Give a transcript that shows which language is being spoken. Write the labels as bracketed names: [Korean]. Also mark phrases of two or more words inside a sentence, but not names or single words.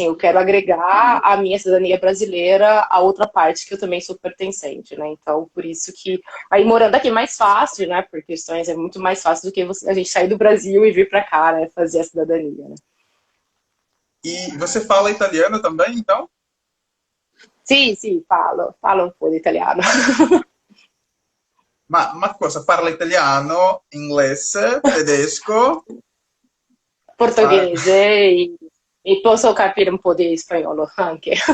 [Portuguese] assim, eu quero agregar a minha cidadania brasileira a outra parte que eu também sou pertencente, né? Então, por isso que aí morando aqui é mais fácil, né? Por questões é muito mais fácil do que a gente sair do Brasil e vir para cá, né? Fazer a cidadania, né? E você fala italiano também, então? [Italian] Sì, sì, parlo un po' di italiano. Ma cosa? Parla italiano, inglese, tedesco? Ah, Portoghese e posso capire un po' di spagnolo anche.